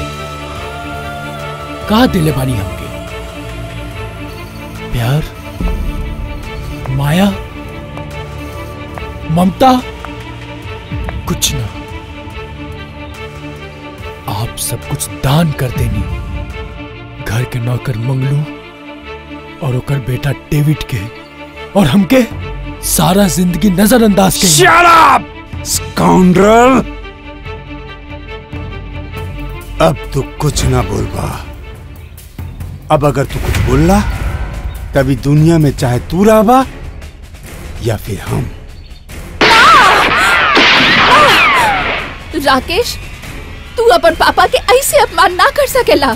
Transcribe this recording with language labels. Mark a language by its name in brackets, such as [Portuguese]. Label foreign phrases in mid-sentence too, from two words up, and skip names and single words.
[Bhojpuri] कहा दिले बानी हमके प्यार, माया, ममता, कुछ ना। आप सब कुछ दान कर देनी। घर के नौकर मंगलू और ओकर बेटा डेविड के, और हमके सारा जिंदगी नजरअंदाज के। [English] Shut up, scoundrel! [Bhojpuri] अब तू कुछ ना बोलबा। अब अगर तू कुछ बोलला तभी दुनिया में चाहे तू रहबा या फिर हम। राकेश, तू अपन पापा के ऐसे अपमान ना कर सकेला।